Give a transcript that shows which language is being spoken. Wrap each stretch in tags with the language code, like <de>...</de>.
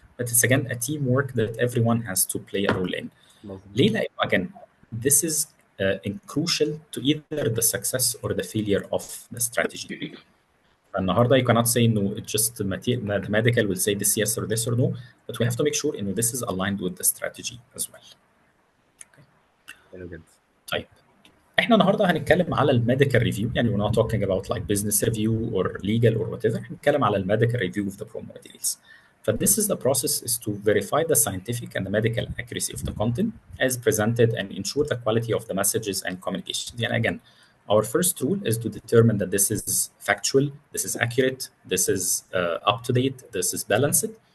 <en>But it's again a teamwork that everyone has to play a role in.</en> <ar>ليه؟ لأنه</ar> <en>again this is crucial to either the success or the failure of the strategy.</en> <ar>النهارده</ar> <en>you cannot say no, it's just the medical will say this yes or this or no, but we have to make sure this is aligned with the strategy as well.</en> <ar>حلو جدا. طيب احنا النهارده هنتكلم على الميديكال ريفيو.</ar> <en>يعني we're not talking about like business review or legal or whatever.</en> <ar>هنتكلم على الميديكال ريفيو</ar> <en>of the promo materials. This is the process is to verify the scientific and the medical accuracy of the content as presented and ensure the quality of the messages and communications. And again, our first rule is to determine that this is factual, this is accurate, this is up to date, this is balanced.</en>